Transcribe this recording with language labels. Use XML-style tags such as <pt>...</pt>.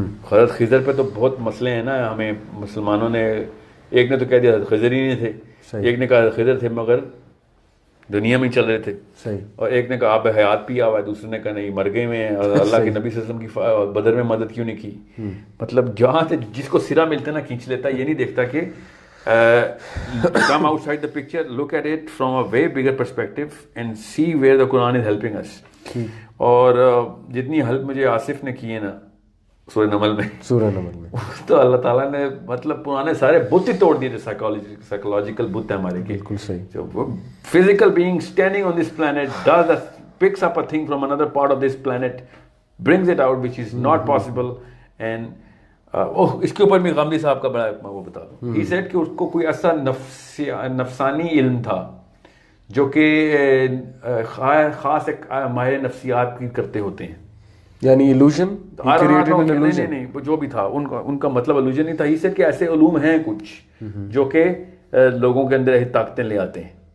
<ur>حضرت خضر پہ تو بہت مسئلے ہیں نا, ہمیں مسلمانوں نے, ایک نے تو کہہ دیا خضر ہی نہیں تھے, ایک نے کہا خضر تھے مگر دنیا میں چل رہے تھے, اور ایک نے کہا آپ حیات پیا ہوا ہے, دوسرے نے کہا نہیں مر گئے میں, اور اللہ کے نبی صلی اللہ علیہ وسلم کی بدر میں مدد کیوں نہیں کی. مطلب جہاں سے جس کو سرا ملتا ہے نا کھینچ لیتا ہے, یہ نہیں دیکھتا کہ</ur> <en>come outside the picture, look at it from a way bigger perspective and see where the Quran is helping us.</en> <ur>اور جتنی ہیلپ مجھے آصف نے کی ہے نا سورہ نمل میں تو اللہ تعالیٰ نے مطلب پرانے سارے بت ہی توڑ دیے جو سائیکولوجیکل بت ہے ہمارے. بالکل صحیح.</ur> <en>جو physical being standing on this planet picks up a thing from another part of this planet, brings it out which is not possible.</en> <ur>And اس کے اوپر بھی غامدی صاحب کا بڑا وہ بتا دوں,</ur> <en>he said</en> <ur>کہ اس کو کوئی ایسا نفسانی علم تھا جو کہ خاص ایک ماہر نفسیات کی کرتے ہوتے ہیں, یعنی illusion, نہیں جو بھی تھا ان کا مطلب illusion نہیں تھا.</ur> <en>he said</en> <ur>کہ ایسے علوم ہیں کچھ جو کہ لوگوں کے اندر ایسی طاقتیں لے آتے ہیں.</ur>